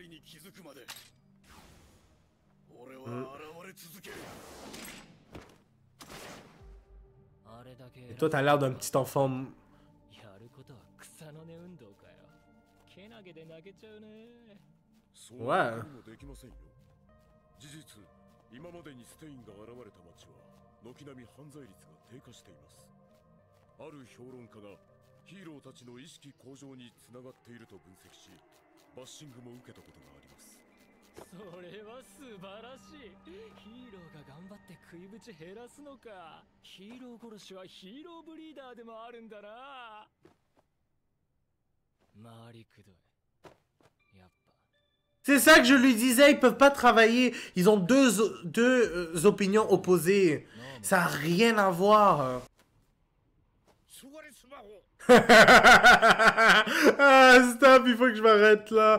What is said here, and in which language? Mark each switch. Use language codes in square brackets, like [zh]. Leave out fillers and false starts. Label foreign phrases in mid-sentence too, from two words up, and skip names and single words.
[fr] Hmm. Et toi, t'as l'air d'un petit enfant. Ouais. [ja] 事実、今までにステインが現れた町は軒並み犯罪率が低下しています。ある評論家がヒーローたちの意識向上につながっていると分析し、バッシングも受けたことがあります。それは素晴らしい。ヒーローが頑張って食いぶち減らすのか。ヒーロー殺しはヒーローブリーダーでもあるんだな。回りくどい。 [fr] C'est ça que je lui disais, ils peuvent pas travailler. Ils ont deux opinions opposées. Ça n'a rien à voir. Ah, stop, il faut que je m'arrête là.